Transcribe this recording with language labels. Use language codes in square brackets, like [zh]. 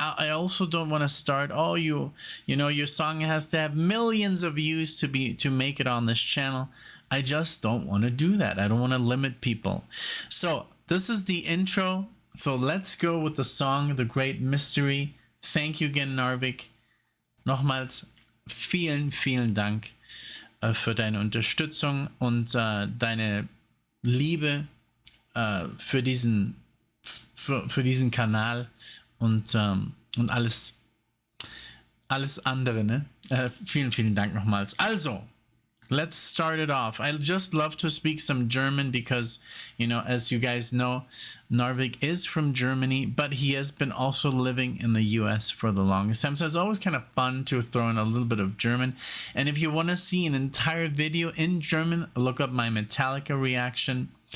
[en] And I also don't want to start, your song has to have millions of views to make it on this channel. I just don't want to do that. I don't want to limit people. So this is the intro. So let's go with the song The Great Mystery. Thank you again, NARVIK. [de] Nochmals vielen Dank für deine Unterstützung und deine Liebe für diesen Kanal und alles alles andere, ne? Vielen, vielen Dank nochmals. [en] Also, let's start it off. I just love to speak some German because, you know, as you guys know, NARVIK is from Germany, but he has been also living in the US for the longest time. So it's always kind of fun to throw in a little bit of German. And if you want to see an entire video in German, look up my Metallica reaction.